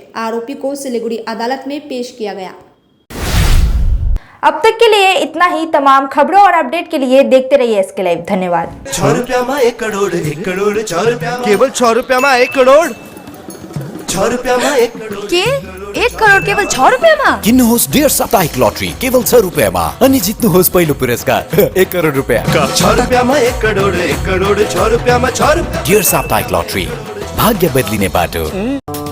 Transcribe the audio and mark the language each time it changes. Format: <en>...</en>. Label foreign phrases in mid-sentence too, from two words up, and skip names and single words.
<hi>आरोपी को सिलीगुड़ी अदालत में पेश किया गया। अब तक के लिए इतना ही। तमाम खबरों और अपडेट के लिए देखते रहिए SK लाइव। धन्यवाद। 6 रुपया में 1 करोड़, 1 करोड़ 6 रुपया, केवल 6 रुपया में 1 करोड़, 6 रुपया में 1 करोड़</hi> <ne>के 1 करोड केवल 6 रुपैयाँमा? किन्नुहोस् डियर साप्ताहिक लॉटरी केवल 6 रुपैयाँमा अनि जित्नुहोस् पहिलो पुरस्कार 1 करोड रुपैयाँ।</ne> <hi>6 रुपया में 1 करोड़, 1 करोड़ 6 रुपया में 6 रुपया।</hi> <ne>डियर साप्ताहिक लॉटरी, भाग्य बदलिने बाटो।</ne>